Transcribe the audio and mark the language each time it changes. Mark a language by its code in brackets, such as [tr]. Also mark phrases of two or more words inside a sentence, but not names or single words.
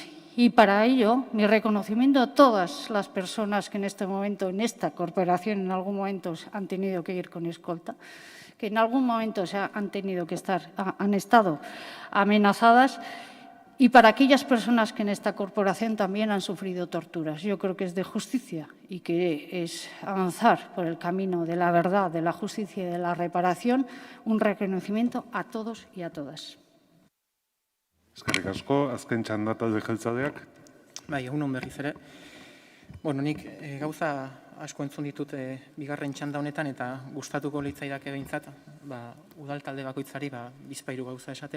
[es] Y para ello, mi reconocimiento a todas las personas que en este momento, en esta corporación, en algún momento han tenido que ir con escolta, que en algún momento han tenido que han estado amenazadas, y para aquellas personas que en esta corporación también han sufrido torturas. Yo creo que es de justicia y que es avanzar por el camino de la verdad, de la justicia y de la reparación, un reconocimiento a todos y a todas. [eu] Eskerrik asko, azken txanda talde jeltzaleak. Bai, egun on berriz ere. Bueno, nik gauza asko entzun ditut bigarren txanda honetan eta gustatuko litzaidake behintzat, udal talde bakoitzari bizpahiru gauza esatea.